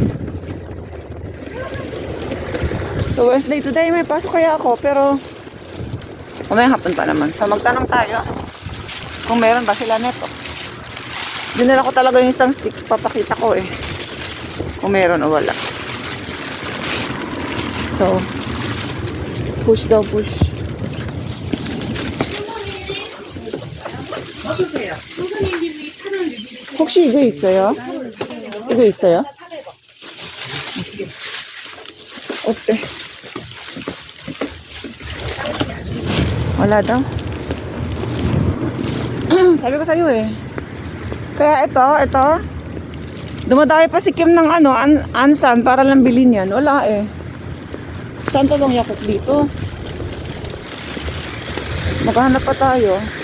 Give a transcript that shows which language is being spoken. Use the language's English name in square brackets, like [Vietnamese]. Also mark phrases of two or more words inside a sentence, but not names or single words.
[Filipino] So Wednesday today may pasok kaya ako pero may hapon pa naman. So magtanong tayo kung meron ba sila neto. Dinala ko talaga yung isang stick. Papakita ko eh. Kung meron o wala. So, push daw, push. [Korean] 혹시 이거 있어요? 이거 있어요? 어때? [Filipino] wala daw. Sabi ko sa'yo eh. Kaya ito. Dumadayo pa si Kim ng ano, Ansan para lang bilhin yan. Wala eh. Saan pa bang Yakuk dito? Maghahanap pa tayo.